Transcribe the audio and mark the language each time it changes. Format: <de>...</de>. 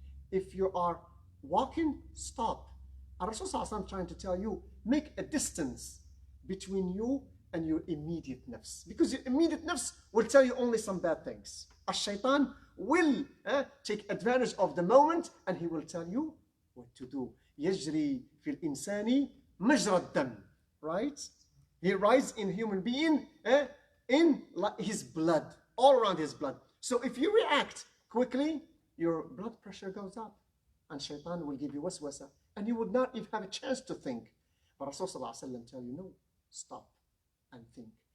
<en>If you are walking, stop. And Rasul sallallahu alayhi wa sallam trying to tell you, make a distance between you and your immediate nafs. Because your immediate nafs will tell you only some bad things. Ash-shaytan will take advantage of the moment and he will tell you what to do.</en> <ar>يجري في الإنسان مجرى الدم.</ar> <en>Right? He rises in human being in his blood, all around his blood. So if you react quickly, your blood pressure goes up and shaitan will give you waswasa and you would not even have a chance to think. But Rasulullah ﷺ tell you, no, stop and think.</en>